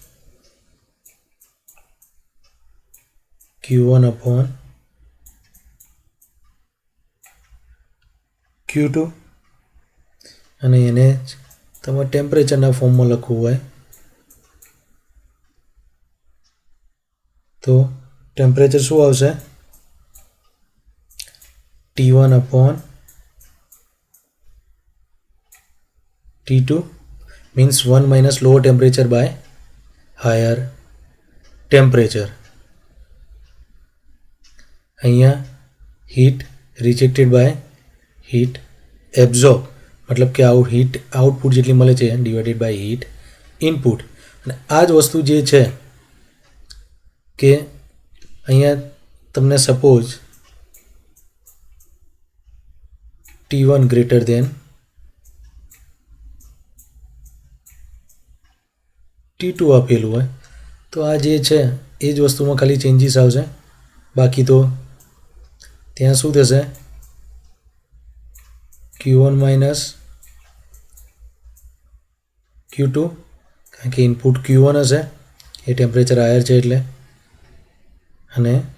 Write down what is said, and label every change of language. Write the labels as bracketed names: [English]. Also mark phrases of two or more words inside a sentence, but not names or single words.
[Gujarati] Q1 અપોન Q2 અને એને તમારે ટેમ્પરેચરના ફોર્મમાં લખવું હોય તો ટેમ્પરેચર શું આવશે [English] T1 upon T2 means 1 minus lower temperature by higher temperature. [Gujarati] અહીંયા [English] heat rejected by heat absorbed [Gujarati] મતલબ કે [English] heat output [Gujarati] જેટલી મળે છે [English] divided by heat input. [Gujarati] અને આ જ વસ્તુ જે છે કે અહીંયા તમને સપોઝ [English] T1 greater than T2 [Gujarati] આપેલું હોય તો આ જે છે એ જ વસ્તુમાં ખાલી ચેન્જીસ આવશે. બાકી તો ત્યાં શું થશે Q1 માઇનસ Q2 કારણ કે ઇનપુટ Q1 હશે એ [English] temperature higher [Gujarati] છે એટલે અને